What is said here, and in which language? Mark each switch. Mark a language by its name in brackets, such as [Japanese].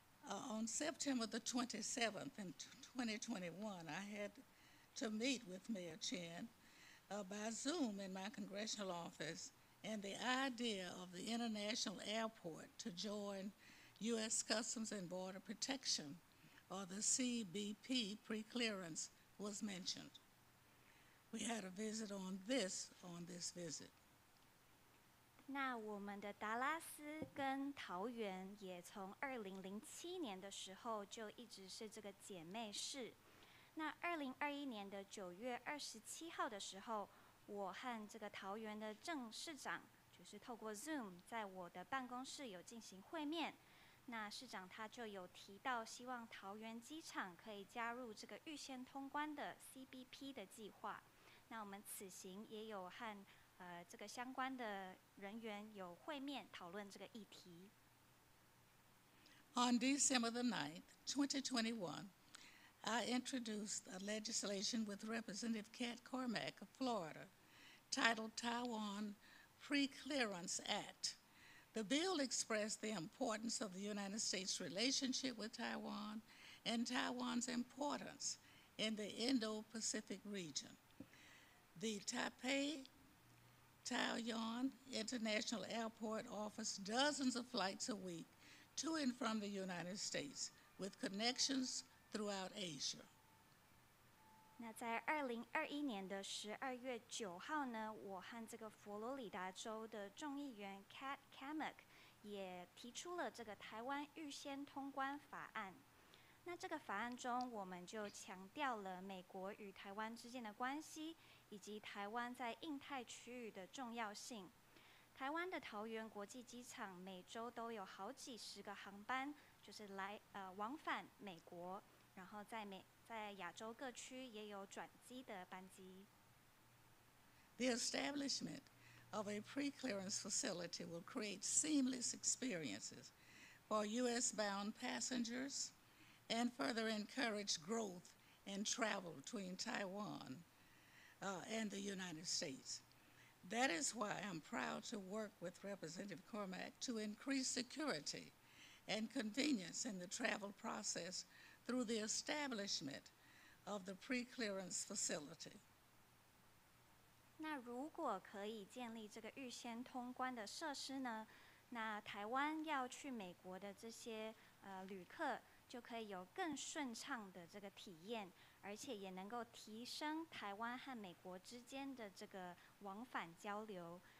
[English] On September the 27th in 2021, I had to meet with Mayor Chen by Zoom in my congressional office, and the idea of the international airport to join U.S. Customs and Border Protection, or the CBP pre-clearance, was mentioned. We had a visit on this visit. [Chinese] 那我们的达拉斯跟桃园也从2007年的时候就一直是这个姐妹市。那2021年的9月27号的时候，我和这个桃园的郑市长就是透过 Zoom 在我的办公室有进行会面。那市长他就有提到，希望桃园机场可以加入这个预先通关的 CBP 的计划。那我们此行也有和这个相关的人员有会面讨论这个议题。 [English] On December the 9th, 2021, I introduced a legislation with Representative Kat Cormack of Florida titled Taiwan Pre-Clearance Act. The bill expressed the importance of the United States' relationship with Taiwan and Taiwan's importance in the Indo-Pacific region. The Taipei-Taoyuan International Airport offers dozens of flights a week to and from the United States, with connections throughout Asia. [Chinese] 那在2021年的12月9号呢，我和这个佛罗里达州的众议员 Kat Cammack 也提出了这个台湾预先通关法案。那这个法案中，我们就强调了美国与台湾之间的关系，以及台湾在印太区域的重要性。台湾的桃园国际机场每周都有好几十个航班，就是往返美国，然后在亚洲各区也有转机的班机。 [English] The establishment of a pre-clearance facility will create seamless experiences for U.S.-bound passengers and further encourage growth and travel between Taiwan and the United States. That is why I'm proud to work with Representative Cormack to increase security and convenience in the travel process through the establishment of the pre-clearance facility. [Chinese] 那如果可以建立这个预先通关的设施呢，那台湾要去美国的这些旅客就可以有更顺畅的这个体验，而且也能够提升台湾和美国之间的这个往返交流。